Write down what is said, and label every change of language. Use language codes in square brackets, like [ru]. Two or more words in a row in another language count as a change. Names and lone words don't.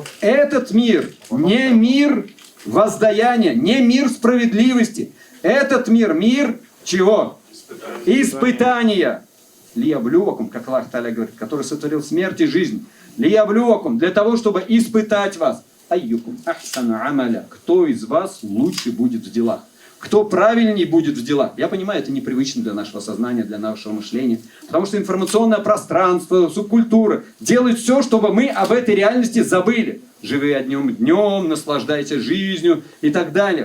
[ru] Этот мир не мир воздаяния, не мир справедливости. Этот мир чего? Испытания. Лияблювакум, как [ar] الله تعالى [ru] говорит, который сотворил смерть и жизнь. Лияблювакум, для того, чтобы испытать вас. [ar] أيكم أحسن عملا. [ru] Кто из вас лучше будет в делах? Кто правильнее будет в делах? Я понимаю, это непривычно для нашего сознания, для нашего мышления. Потому что информационное пространство, субкультура делают все, чтобы мы об этой реальности забыли. Живи одним днем, наслаждайся жизнью и так далее.